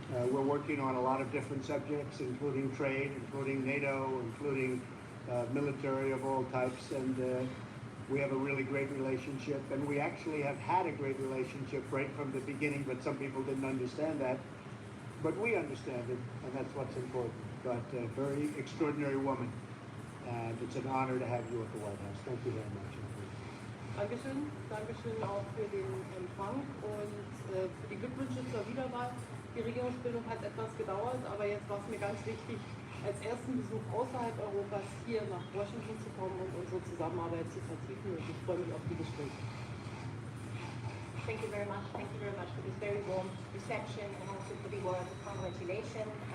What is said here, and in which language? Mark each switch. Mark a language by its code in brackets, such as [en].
[en] We're working on a lot of different subjects, including trade, including NATO, including military of all types, and we have a really great relationship. And we actually have had a great relationship right from the beginning, but some people didn't understand that. But we understand it, and that's what's important. But a very extraordinary woman, and it's an honor to have you at the White House. Thank you very much. [de] Dankeschön. Dankeschön auch für den Empfang und für die Glückwünsche zur Wiederwahl. Die Regierungsbildung hat etwas gedauert, aber jetzt war es mir ganz wichtig, als ersten Besuch außerhalb Europas hier nach Washington zu kommen und unsere Zusammenarbeit zu vertiefen. Und ich freue mich auf die Gespräche. [en] Thank you very much. Thank you very much for this very warm reception and also for the word of congratulation.